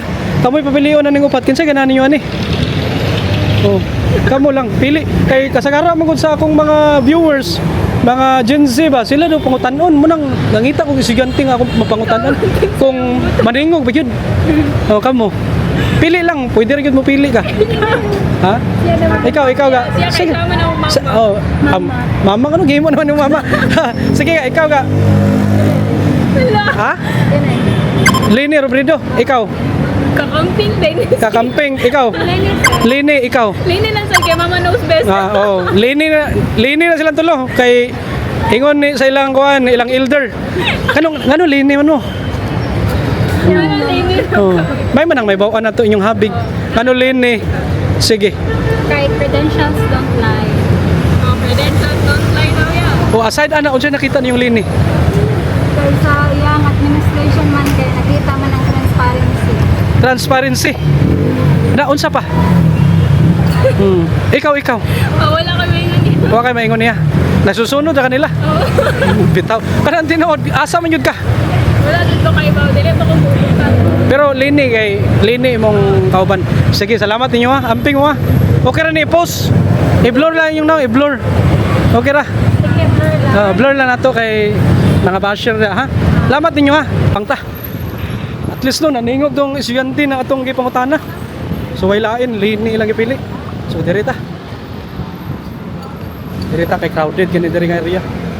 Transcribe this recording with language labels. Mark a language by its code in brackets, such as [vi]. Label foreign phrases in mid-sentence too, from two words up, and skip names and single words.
[ceb] Kamoy papilion na ning upat kinsa ganani niyo ani? Oh, kamo lang pili kay kasagara man gud sa akong mga viewers, mga Gen Z ba, sila daw pangutanon mo nang nangita kog estudyante nga ako mapangutanon kung maningog ba yun. Oh, kamo. Pili lang, pwede rin yun mo pili ka. Ha? Ikaw ga. Siya kay na mama. Oh, mama ano game mo naman yung mama. Sige, ikaw ga. Ha? Lini Robredo, ikaw. Kakamping din. Kakamping, ikaw. Lini, ikaw. Lini lang sa kay [en] mama knows best. [ceb] Oh, Lini na silang tulo kay ingon ni sa ilang kuan, ilang elder. Ngano Lini man mo? Lini. Oh. May manang may bawaan na to inyong habig. Ngano Lini? Sige. [en] Kay credentials don't lie. Credentials don't lie [ceb] daw yan. O aside ana unsa nakita niyong Lini? Kay sa iyang administration man kay nakita man ang transparency. Transparency. Na unsa pa? Ikaw. Wala kami nga. Wa kay maingon niya. Nasusunod na kanila. Bitaw. Kanang tinuod, asa man yun ka? Wala dito kay Bao. Dili pa kung pupunta. Pero Lini mong kauban. Sige, salamat ninyo ha. Amping mo ha. Okay ra ni i-post. I-blur lang yung now, i-blur. Okay ra. Sige, blur lang. Blur lang nato kay mga basher na ha. Salamat ninyo ha. Pangta. At least no, naningog dong estudyante na atong gipangutana. So way lain, Lini ilang ipili. So dirita. Dirita kay crowded gani diri nga area.